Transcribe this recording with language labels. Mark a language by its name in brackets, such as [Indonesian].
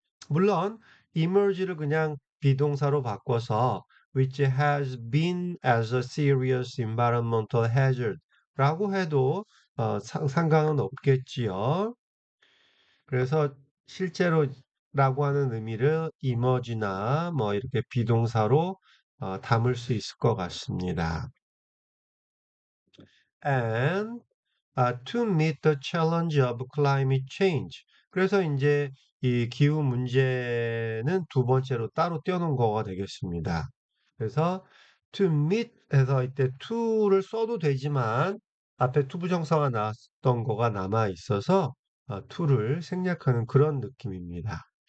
[Korean] 물론 emerge를 그냥 비동사로 바꿔서 [English] which has been as a serious environmental hazard [Korean] 라고 해도 상관은 없겠지요. 그래서 실제로라고 하는 의미를 emerge나 뭐 이렇게 비동사로 담을 수 있을 것 같습니다. [English] And to meet the challenge of climate change. [Korean] 그래서 이제 이 기후 문제는 두 번째로 따로 떼어놓은 거가 되겠습니다. 그래서 to meet 해서 이때 to를 써도 되지만 앞에 투부정사가 나왔던 거가 남아 있어서 to를 생략하는 그런 느낌입니다.